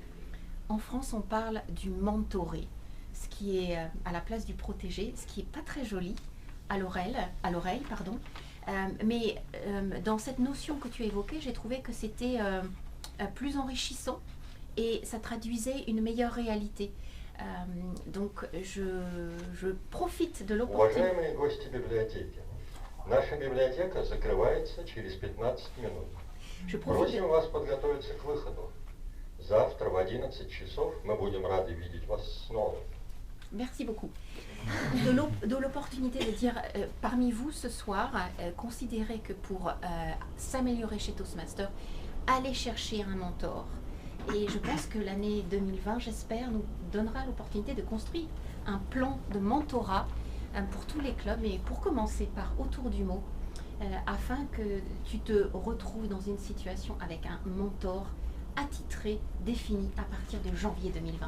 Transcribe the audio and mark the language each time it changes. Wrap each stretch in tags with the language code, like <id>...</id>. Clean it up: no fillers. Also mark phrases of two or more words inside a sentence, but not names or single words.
<fr>En France, on parle du mentoré, ce qui est à la place du protégé, ce qui n'est pas très joli à l'oreille, mais dans cette notion que tu évoquais, j'ai trouvé que c'était plus enrichissant et ça traduisait une meilleure réalité. Donc je profite de l'opportunité.</fr> <ru>Наша библиотека закрывается через 15 минут. Просим вас подготовиться к выходу. Завтра в 11 часов мы будем рады видеть вас снова.</ru> <fr>Merci beaucoup. De l'opportunité de dire parmi vous ce soir, considérez que pour s'améliorer chez Toastmaster, allez chercher un mentor. Et je pense que l'année 2020, j'espère, nous donnera l'opportunité de construire un plan de mentorat pour tous les clubs, et pour commencer par autour du mot, afin que tu te retrouves dans une situation avec un mentor attitré, défini à partir de janvier 2020.</fr>